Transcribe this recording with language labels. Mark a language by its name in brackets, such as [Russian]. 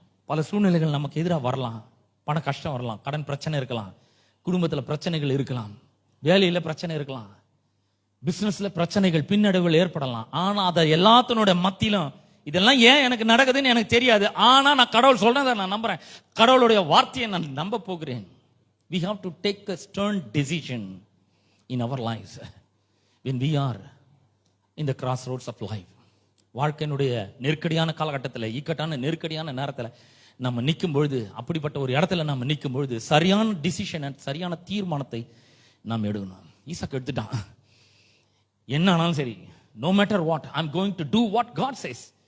[Tamil] பல சூழ்நிலைகள் நமக்கு எதிராக வரலாம், பண கஷ்டம் வரலாம், கடன் பிரச்சனை இருக்கலாம், குடும்பத்தில் பிரச்சனைகள் இருக்கலாம், வேலையில பிரச்சனை இருக்கலாம், பிசினஸ்ல பிரச்சனைகள் பின்னடைவுகள் ஏற்படலாம். ஆனா அதை எல்லாத்தினுடைய மத்தியிலும் இதெல்லாம் ஏன் எனக்கு நடக்குதுன்னு எனக்கு தெரியாது, ஆனா நான் கடவுள் சொல்றதை நான் நம்புறேன், கடவுளுடைய வார்த்தையை நான் நம்ப போகிறேன். [English] We have to take a stern decision in our lives when we are in the crossroads of life. [Tamil] வாழ்க்கையினுடைய நெருக்கடியான காலகட்டத்தில், இக்கட்டான நெருக்கடியான நேரத்தில் நம்ம நிற்கும் பொழுது, அப்படிப்பட்ட ஒரு இடத்துல நம்ம நிற்கும் பொழுது சரியான டிசிஷனை, சரியான தீர்மானத்தை நாம் எடுக்கணும். ஈசாக்கு எடுத்துட்டான். என்ன ஆனாலும் சரி, [English] no matter what, I'm going to do what God says.